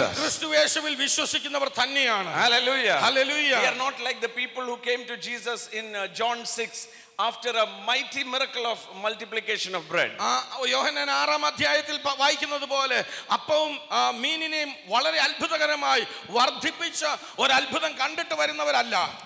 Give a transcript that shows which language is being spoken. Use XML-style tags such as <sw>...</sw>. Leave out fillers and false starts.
<ml>നാം ക്രിസ്തു യേശുവിൽ വിശ്വസിക്കുന്നവർ തന്നെയാണ്.</ml> <en>Hallelujah. Hallelujah. We are not like the people who came to Jesus in John 6 after a mighty miracle of multiplication of bread.</en> <ml>യോഹന്നാൻ 6-ാം അധ്യായത്തിൽ വായിക്കുന്നത് പോലെ അപ്പവും മീനിനെയും വളരെ അത്ഭുതകരമായി വർദ്ധിപ്പിച്ച ഒരു അത്ഭുതം കണ്ടിട്ട് വരുന്നവരല്ല.</ml>